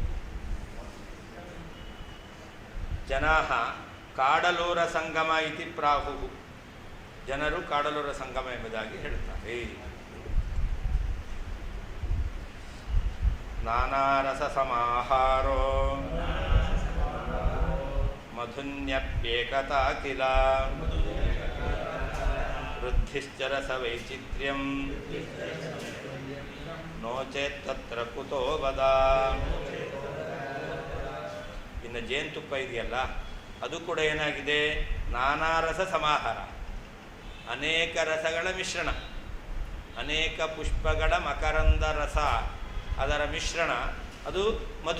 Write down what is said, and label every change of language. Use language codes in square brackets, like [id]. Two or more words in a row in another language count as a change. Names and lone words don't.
[sa] ಜನಾಃ ಕಾಡಲೂರ ಸಂಗಮ ಇತಿ ಪ್ರಾಹುಃ, [kn] ಜನರು ಕಾಡಲೂರ ಸಂಗಮ ಎಂಬುದಾಗಿ ಹೇಳ್ತಾರೆ. [sa] ನಾನಾರಸ ಸಮಾಹಾರೋ ಮಧುನ್ಯಪ್ಯೇಕತಾ ಕಿಲ ವೃದ್ಧಿಶ್ಚರಸ ವೈಚಿತ್ರ್ಯಂ ನೋ ಚೇತ್ ತತ್ರ ಕುತೋ ವದ. [kn] ಇನ್ನು ಜೇನುತುಪ್ಪ ಇದೆಯಲ್ಲ, ಅದು ಕೂಡ ಏನಾಗಿದೆ? [sa] ನಾನಾರಸ ಸಮಾಹಾರ, [kn] ಅನೇಕ ರಸಗಳ ಮಿಶ್ರಣ, ಅನೇಕ ಪುಷ್ಪಗಳ ಮಕರಂದ ರಸ ಅದರ ಮಿಶ್ರಣ, ಅದು ಮಧು.